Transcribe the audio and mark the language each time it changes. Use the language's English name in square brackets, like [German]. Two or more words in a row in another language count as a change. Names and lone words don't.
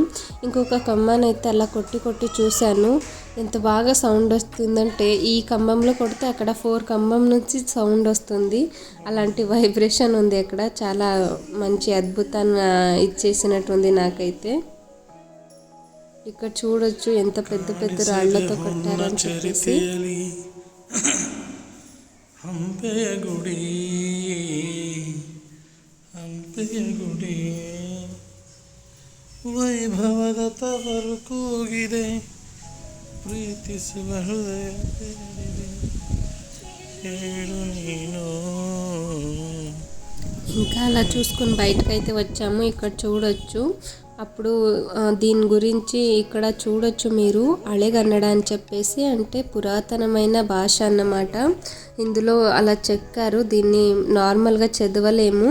[Telugu] ఇంకొక కమ్మానైతే అలా కొట్టి చూశాను, ఎంత బాగా సౌండ్ వస్తుందంటే ఈ కంబంలో కొడితే అక్కడ 4 కంబం నుంచి సౌండ్ వస్తుంది. అలాంటి వైబ్రేషన్ ఉంది అక్కడ. చాలా మంచి అద్భుతాన్ని ఇచ్చేసినట్టుంది నాకైతే. ఇక్కడ చూడొచ్చు ఎంత పెద్ద రాళ్లతో కట్టారని చెప్పేసి. [Kannada] ಹಂಪೆಯ ಗುಡಿ ವೈಭವದ ತವರು ಕೂಗಿದೆ, ಪ್ರೀತಿಸುವ ಹೃದಯ ಹೇಳು ನೀನು. [Telugu] ఇంకా అలా చూసుకొని బయటకు అయితే వచ్చాము. ఇక్కడ చూడొచ్చు అప్పుడు దీని గురించి ఇక్కడ చూడొచ్చు మీరు అళెగన్నడ అని చెప్పేసి, అంటే పురాతనమైన భాష అన్నమాట. ఇందులో అలా చెక్కారు, దీన్ని నార్మల్గా చదవలేము.